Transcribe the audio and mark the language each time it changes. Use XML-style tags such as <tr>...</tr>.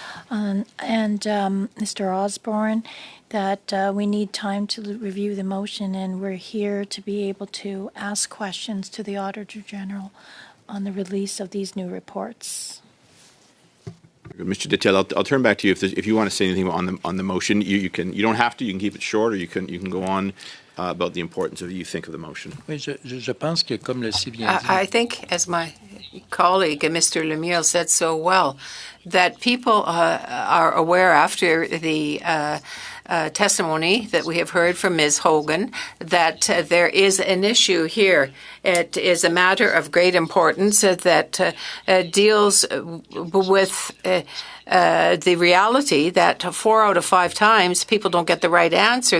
<en>Mr. Osborne, that we need time to review the motion, and we're here to be able to ask questions to the Auditor General on the release of these new reports. Mr. Dittel, I'll turn back to you if you want to say anything on the motion. You can. You don't have to. You can keep it short, or you can go on about the importance of you think of the motion.</en> <fr>Je pense que comme le si bien dit.</fr> <en>I think, as my colleague, Mr. Lemire, said so well, that people are aware after the testimony that we have heard from Ms. Hogan that there is an issue here. It is a matter of great importance that deals with the reality that 4 out of 5 times people don't get the right answer.</en>